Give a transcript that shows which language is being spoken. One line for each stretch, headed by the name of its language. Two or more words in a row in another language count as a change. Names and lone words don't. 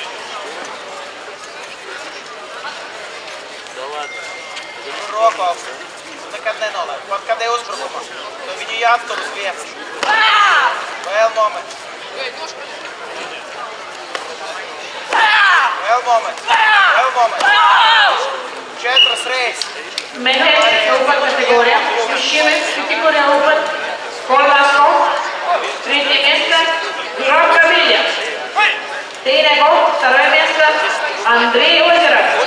Latvian: Roku augstu. Nekad nenolaiž. Pat kad ir uzbrukumā, tad viņu jāattur uz vietas. Vēl moments. Vēl moments. Vēl moments. 4 reizes.
Russian: Механическая Лупа категория. Мужчины, категория Лупа. Колбасков. Третье место. Жорка Вилья. Тейнегов. Второе место. Андрей Озеров.